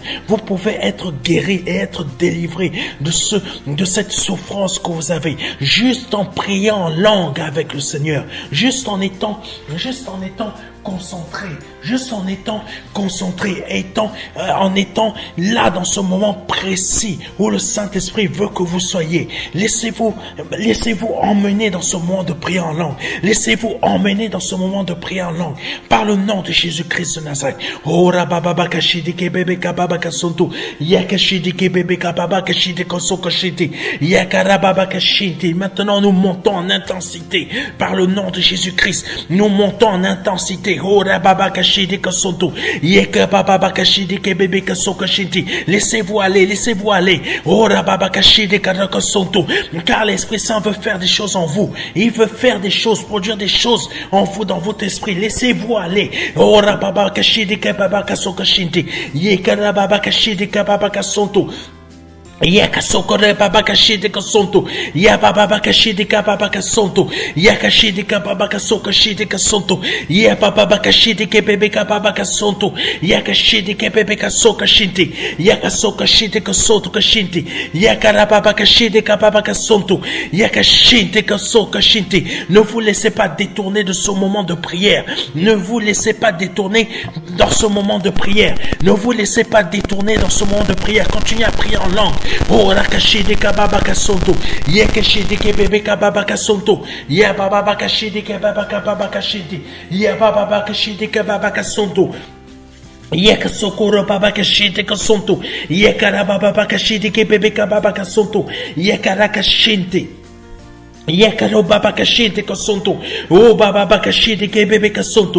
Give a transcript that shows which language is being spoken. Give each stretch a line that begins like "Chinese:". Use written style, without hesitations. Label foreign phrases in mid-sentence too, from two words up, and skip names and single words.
French: Vous pouvez être guéri et être délivré de cette souffrance que vous avez, juste en priant en langue avec le Seigneur, juste en étant concentré, en étant là dans ce moment précis où le Saint-Esprit veut que vous soyez. Laissez-vous emmener dans ce moment de prière en langue. Laissez-vous emmener dans ce moment de prière en langue par le nom de Jésus-Christ de Nazareth. Ora baba bakashidi ke bebe kababa kasonto yakashidi ke bebe kababa kashidi kosokashidi yakara baba kashidi. Maintenant nous montons en intensité par le nom de Jésus-Christ. Nous montons en intensité. Ora baba kashidi kasonto. Yeka baba kashidi kebebe kasoka shinti. Laissez-vous aller, laissez-vous aller. Ora baba kashidi kasonto. Car l'Esprit Saint veut faire des choses en vous. Il veut faire des choses, produire des choses en vous, dans votre esprit. Laissez-vous aller. Ora baba kashidi kebaba kasoka shinti. Yeka baba kashidi kebaba kasonto. Yaka sokore baba kashidi kasonto. Ya baba kashidi kababa kasonto. Ya kashidi kababa kasoka shidi kasonto. Ya baba kashidi kebebe kababa kasonto. Ya kashidi kebebe kasoka shinti. Ya kasoka shidi kasonto kashinti. Ya karababa kashidi kababa kasonto. Ya kashindi kasoka shinti. Ne vous laissez pas détourner de ce moment de prière. Ne vous laissez pas détourner dans ce moment de prière. Ne vous laissez pas détourner dans ce moment de prière. Continuez à prier en langue. Oh rakashidi kababa kasonto. Ye kashidi kebebe kababa kasonto. Ya baba kashidi kababa kababa kashidi. Ya baba kashidi kababa kasonto. Yeka sokoro baba kashidi kasonto. Yeka baba kashidi kebebe kababa kasonto. Yeka rakashindi. Yekaro baba kashidi kasonto. Oh baba kashidi kebebe kasonto.